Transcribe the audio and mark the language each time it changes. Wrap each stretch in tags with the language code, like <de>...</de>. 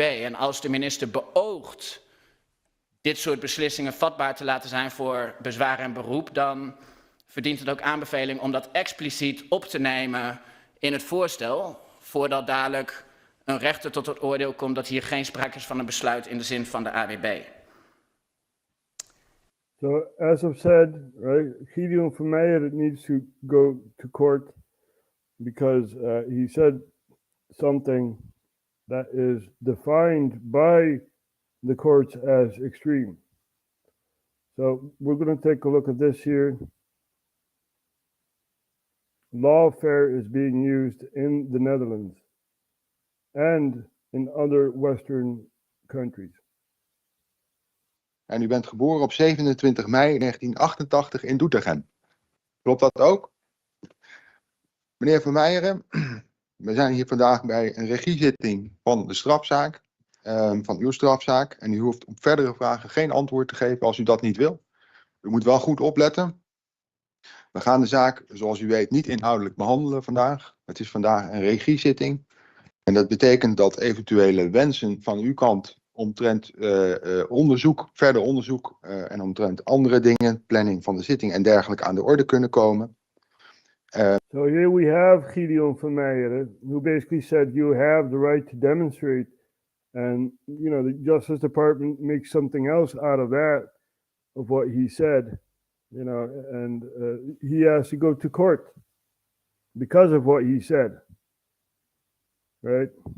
<nl>En als de minister beoogt dit soort beslissingen vatbaar te laten zijn voor bezwaar en beroep, dan verdient het ook aanbeveling om dat expliciet op te nemen in het voorstel, voordat dadelijk een rechter tot het oordeel komt dat hier geen sprake is van een besluit in de zin van de AWB.</nl> <en>So, as I've said, right, Gideon Vermeer needs to go to court because he said something that is defined by the courts as extreme. So we're going to take a look at this here. Lawfare is being used in the Netherlands and in other Western countries.</en> <nl>En u bent geboren op 27 mei 1988 in Doetinchem. Klopt dat ook? Meneer Vermeijeren, we zijn hier vandaag bij een regiezitting van de strafzaak, van uw strafzaak. En u hoeft op verdere vragen geen antwoord te geven als u dat niet wil. U moet wel goed opletten. We gaan de zaak, zoals u weet, niet inhoudelijk behandelen vandaag. Het is vandaag een regiezitting. En dat betekent dat eventuele wensen van uw kant omtrent onderzoek, verder onderzoek en omtrent andere dingen, planning van de zitting en dergelijke aan de orde kunnen komen.</nl> <en>So here we have Gideon Vermeer, who basically said you have the right to demonstrate, and the Justice Department makes something else out of that, of what he said, and he has to go to court because of what he said, right?</en>